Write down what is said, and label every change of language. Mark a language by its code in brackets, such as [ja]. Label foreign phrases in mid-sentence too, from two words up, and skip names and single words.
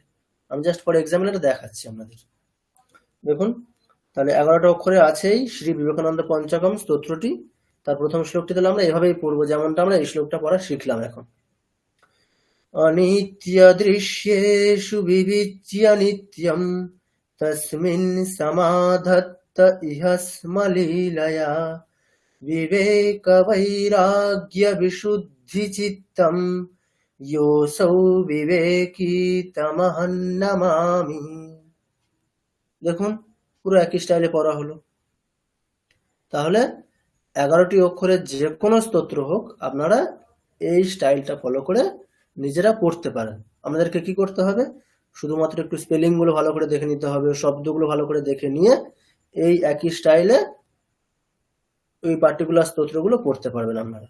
[bn] আমি [en] just for example [bn] এটা দেখাচ্ছি আপনাদের। দেখুন তাহলে 11টা অক্ষরে আছেই শ্রী বিবেকানন্দ পঞ্চকম স্তোত্রটি, তার প্রথম শ্লোকটি তাহলে আমরা এভাবেই পড়বো যেমনটা আমরা এই শ্লোকটা পড়া শিখলাম এখন। [sa] অনিত্য দৃশ্যেষু বিবিচ্য নিত্যম তস্মিন সমাধত্ত ইহ স্মলীলয়া विवेकवैराग्यविशुद्धिचित्तं योऽसौ विवेकी तमहं नमामि। [bn] দেখুন পুরো একই স্টাইলে পড়া হলো। তাহলে 11টি অক্ষরের যে কোনো স্তোত্র হোক আপনারা এই স্টাইলটা ফলো করে নিজেরা পড়তে পারেন। আমাদেরকে কি করতে হবে, শুধুমাত্র একটু স্পেলিং গুলো ভালো করে দেখে নিতে হবে, শব্দগুলো ভালো করে দেখে নিয়ে এই একই স্টাইলে ওই পার্টিকুলার স্তোত্রগুলো পড়তে পারবেন আপনারা।